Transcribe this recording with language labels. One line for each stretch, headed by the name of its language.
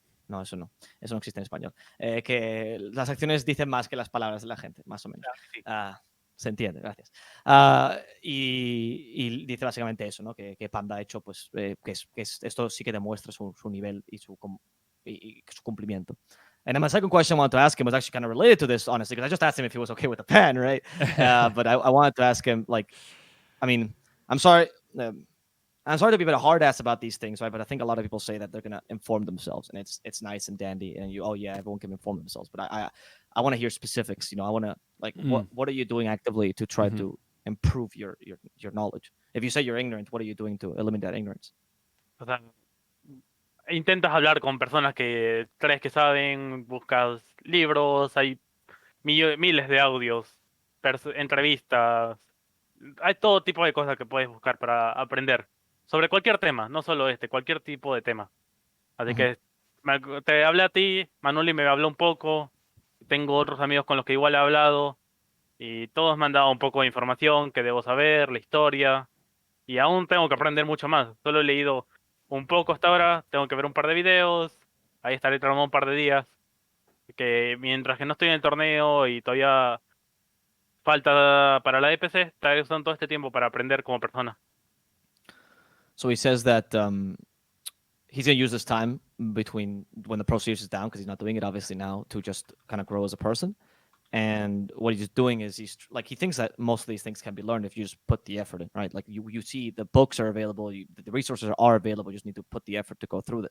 Spanish: No, eso no existe en español. Que las acciones dicen más que las palabras de la gente, más o menos. Sí. Se entiende, gracias. Y dice básicamente eso, ¿no? Que Panda ha hecho, pues, esto sí que demuestra su nivel y su cumplimiento.
English: And then my second question I wanted to ask him was actually kind of related to this, honestly, because I just asked him if he was okay with the pen, right? But I wanted to ask him, like, I mean, I'm sorry to be a bit hard ass about these things, right? But I think a lot of people say that they're gonna inform themselves, and it's nice and dandy, and everyone can inform themselves. But I want to hear specifics. I want to, like, what are you doing actively to try to improve your knowledge? If you say you're ignorant, what are you doing to eliminate that ignorance?
Spanish: O sea, intentas hablar con personas que crees que saben, buscas libros, hay miles de audios, entrevistas, hay todo tipo de cosas que puedes buscar para aprender sobre cualquier tema, no solo cualquier tipo de tema. Así que te hablé a ti, Manuel me habló un poco, tengo otros amigos con los que igual he hablado, y todos me han dado un poco de información que debo saber, la historia, y aún tengo que aprender mucho más. Solo he leído un poco hasta ahora, tengo que ver un par de videos, ahí estaré tramando un par de días, que mientras que no estoy en el torneo y todavía falta para la EPC, estaré usando todo este tiempo para aprender como persona.
English: So he says that he's going to use this time between when the Pro Series is down, because he's not doing it obviously now, to just kind of grow as a person. And what he's doing is he thinks that most of these things can be learned if you just put the effort in, right? Like you see the books are available, the resources are available, you just need to put the effort to go through it.